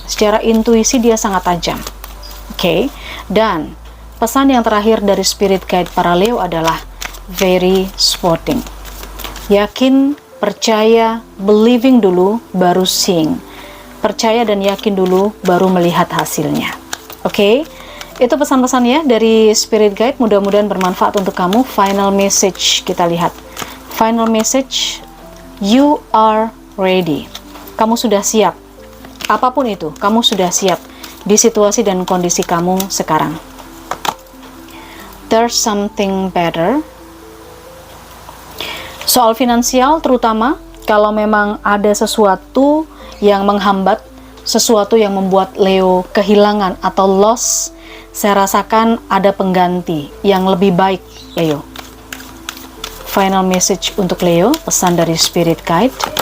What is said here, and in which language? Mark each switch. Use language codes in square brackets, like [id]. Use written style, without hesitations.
[id] Secara intuisi dia sangat tajam. Oke. Dan pesan yang terakhir dari spirit guide para Leo adalah [en] very spotting. [id] Yakin, percaya, believing dulu, baru seeing. Percaya dan yakin dulu, baru melihat hasilnya. Oke? Itu pesan-pesannya dari spirit guide. Mudah-mudahan bermanfaat untuk kamu. Final message kita lihat. [en] Final message, you are ready. [id] Kamu sudah siap. Apapun itu, kamu sudah siap di situasi dan kondisi kamu sekarang. [en] There's something better. [id] Soal finansial terutama, kalau memang ada sesuatu yang menghambat, sesuatu yang membuat Leo kehilangan atau loss, saya rasakan ada pengganti yang lebih baik, Leo. Final message untuk Leo, pesan dari spirit guide.